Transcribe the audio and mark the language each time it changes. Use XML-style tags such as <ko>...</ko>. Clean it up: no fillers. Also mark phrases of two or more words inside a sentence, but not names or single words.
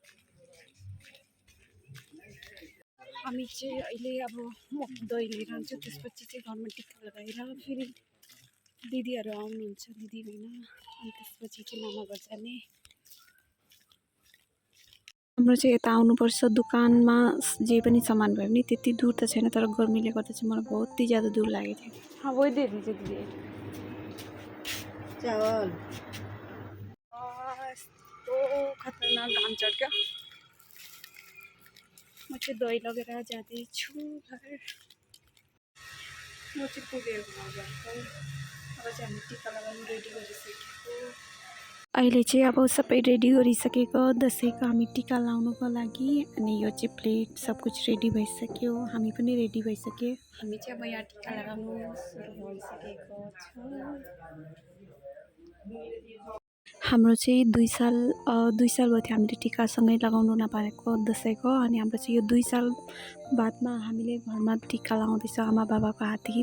<ne>हामी चाहिँ अहिले अब म दही लिएर आउँछु, त्यसपछि चाहिँ घरमा टिका लगाएर फेरि दिदीहरू आउनुहुन्छ, दिदी बहिनी, अनि त्यसपछि चाहिँ मामा घर जाने। हाम्रो चाहिँ यता आउनुपर्छ दोकानमा जे पनि सामान भयो भने त्यति दूर त छैन, तर गर्मीले गर्दा चाहिँ मलाई</ne> <hi>बहुत ही ज्यादा</hi> <ne>दूर लागेको थियो।</ne> <hi>हाँ वही दे दीजिए दीदी चावल। तो खतरनाक</hi> <ne>घाम चढ</ne> <hi>क्या।</hi> <ne>म चाहिँ दही लगेर जाँदैछु घर। म चाहिँ पुगेर घरको अब चाहिँ हामी टिका लगाउनु रेडी गरिसकेको। अहिले चाहिँ अब सबै रेडी गरिसकेको दसैँको हामी टिका लाउनुको लागि। अनि यो चाहिँ प्लेट</ne> <hi>सब कुछ</hi> <ne>रेडी भइसक्यो, हामी पनि रेडी भइसक्यो। हामी चाहिँ अब यहाँ टिका लगाउनु सुरु भइसकेको छ। हाम्रो चाहिँ 2 साल भयो थियो हामीले टिकासँगै लगाउनु नपारेको दसैँको। अनि हाम्रो चाहिँ यो 2 साल बादमा हामीले घरमा टिका लगाउँदैछ आमा बाबाको हातदेखि।</ne>